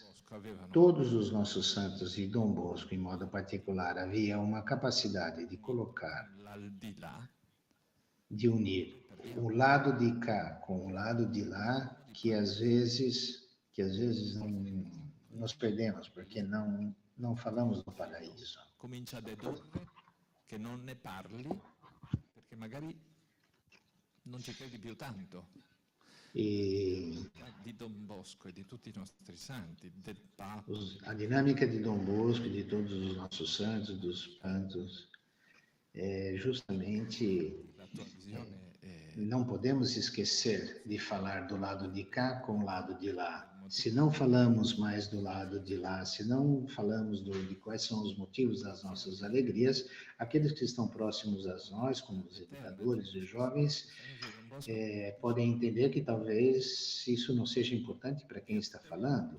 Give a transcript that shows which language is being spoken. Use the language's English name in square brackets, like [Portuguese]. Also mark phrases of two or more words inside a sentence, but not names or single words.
[Portuguese] Todos os nossos santos e Dom Bosco, em modo particular, havia uma capacidade de colocar, de unir o lado de cá com o lado de lá, que às vezes não nos perdemos, porque não falamos do paraíso. [Italian] Comincia a dedurre che non ne parli perché magari non ci credi più tanto. Di Dom Bosco e di tutti i nostri santi, del Papa. [Portuguese] A dinâmica de Dom Bosco e de todos os nossos santos, dos santos, é justamente não podemos esquecer de falar do lado de cá com o lado de lá. Se não falamos mais do lado de lá, se não falamos de quais são os motivos das nossas alegrias, aqueles que estão próximos a nós, como os educadores e jovens, podem entender que talvez isso não seja importante para quem está falando.